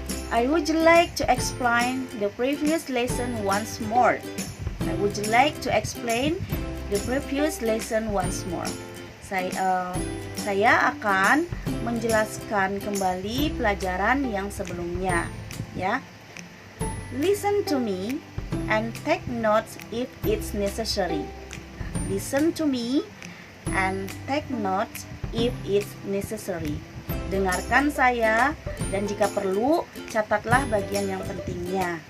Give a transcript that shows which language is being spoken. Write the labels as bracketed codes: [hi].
[en] I would like to explain the previous lesson once more. I would like to explain the previous lesson once more. [id] Saya akan menjelaskan kembali pelajaran yang sebelumnya, ya. [en] Listen to me and take notes if it's necessary. Listen to me and take notes if it's necessary. [id] Dengarkan saya dan jika perlu catatlah bagian yang pentingnya.